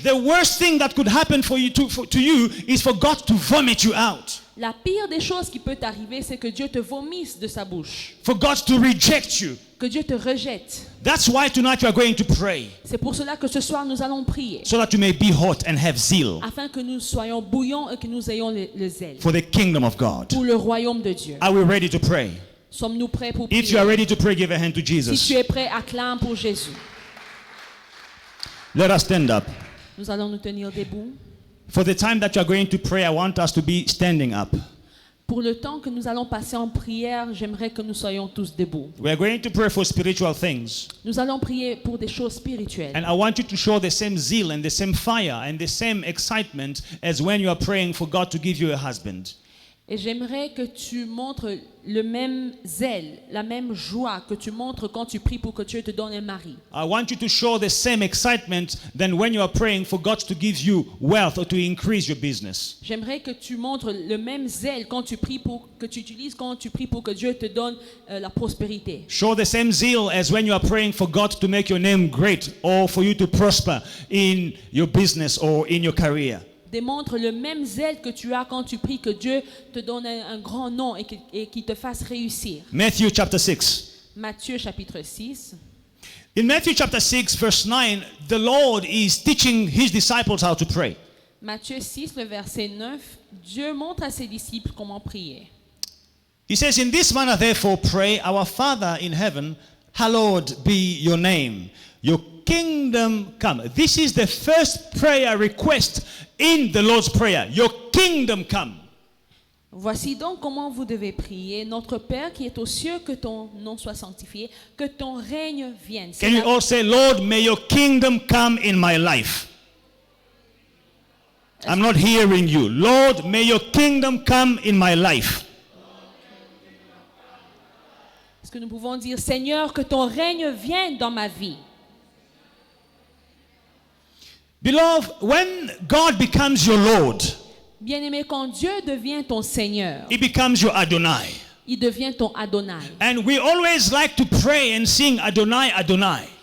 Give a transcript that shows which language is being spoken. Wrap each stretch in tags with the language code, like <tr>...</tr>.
<en>The worst thing that could happen for you to you is for God to vomit you out.</en> <fr>La pire des choses qui peut t'arriver, c'est que Dieu te vomisse de sa bouche,</fr> <en>For God to reject you.</en> <fr>que Dieu te rejette.</fr> <en>That's why tonight we are going to pray,</en> <fr>C'est pour cela que ce soir, nous allons prier,</fr> <en>so that you may be hot and have zeal</en> <fr>afin que nous soyons bouillants et que nous ayons le zèle</fr> <en>for the kingdom of God.</en> <fr>pour le royaume de Dieu.</fr> <en>Are we ready to pray?</en> <fr>Sommes-nous prêts pour</fr> <en>If you are</en> <fr>prier?</fr> <en>ready to pray, give a hand to</en> <fr>Si tu</fr> <en>Jesus.</en> <fr>es prêt, acclame pour Jésus.</fr> <en>Let us stand up.</en> <fr>Nous allons nous tenir debout.</fr> <en>For the time that you are going to pray, I want us to be standing up.</en> <fr>Pour le temps que nous allons passer en prière, j'aimerais que nous soyons tous debout.</fr> <en>We are going to pray for spiritual things.</en> <fr>Nous allons prier pour des choses spirituelles.</fr> <en>And I want you to show the same zeal and the same fire and the same excitement as when you are praying for God to give you a husband.</en> <fr>Et j'aimerais que tu montres le même zèle, la même joie que tu montres quand tu pries pour que Dieu te donne un mari.</fr> <en>I want you to show the same excitement than when you are praying for God to give you wealth or to increase your business.</en> <fr>J'aimerais que tu montres le même zèle quand tu pries que tu utilises quand tu pries pour que Dieu te donne la prospérité.</fr> <en>Show the same zeal as when you are praying for God to make your name great or for you to prosper in your business or in your career.</en> <fr>Démontre le même zèle que tu as quand tu pries que Dieu te donne un grand nom et qu'il te fasse réussir.</fr> <en>Matthew chapter 6.</en> <fr>Matthieu chapitre 6.</fr> <en>In Matthew chapter 6 verse 9, the Lord is teaching his disciples how to pray.</en> <fr>Matthieu 6, le verset 9, Dieu montre à ses disciples comment prier.</fr> <en>He says, "In this manner therefore pray, our Father in heaven, hallowed be your name. Your kingdom come." This is the first prayer request in the Lord's Prayer. Your kingdom come.</en> <fr>Voici donc comment vous devez prier. Notre Père qui est aux cieux, que ton nom soit sanctifié, que ton règne vienne. C'est</fr> <en>Can you</en> <fr>la-</fr> <en>all say, "Lord, may your kingdom come in my life"? I'm not hearing you. Lord, may your kingdom come in my life.</en> <fr>Est-ce que nous pouvons dire, Seigneur, que ton règne vienne dans ma vie?</fr> <en>Beloved, when God becomes your Lord,</en> <fr>Bien-aimé, quand Dieu devient ton Seigneur,</fr> <en>He becomes your Adonai.</en> <fr>il devient ton Adonai.</fr> <en>And we always like to pray and sing Adonai, Adonai.</en>